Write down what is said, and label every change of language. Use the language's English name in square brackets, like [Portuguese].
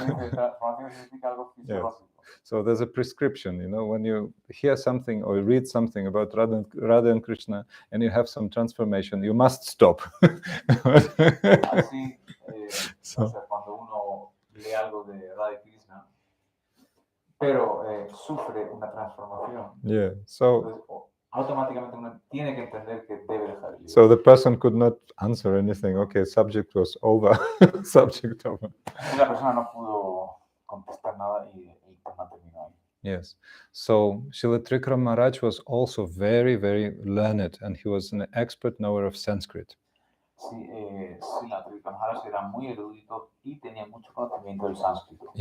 [Spanish] Transformación significa algo fisiológico. [English] So there's a prescription, when you hear something or read something about Radha and Krishna and you have some transformation, you must stop. [Spanish] Así, o sea, cuando uno lee algo de Radha y Krishna, pero sufre una transformación, [English] Yeah, so [Spanish] entonces, automáticamente uno tiene que entender que debe dejar el libro. [English] so the person could not answer anything. Okay, subject was over. Subject over. [Spanish] La persona no pudo contestar nada y el tema terminó ahí. [English] Yes. So Srila Trivikrama Maharaj was also very, very learned, and he was an expert knower of Sanskrit. [Spanish] Sí, la Trivikrama Maharaj era muy erudito y tenía mucho conocimiento del sánscrito.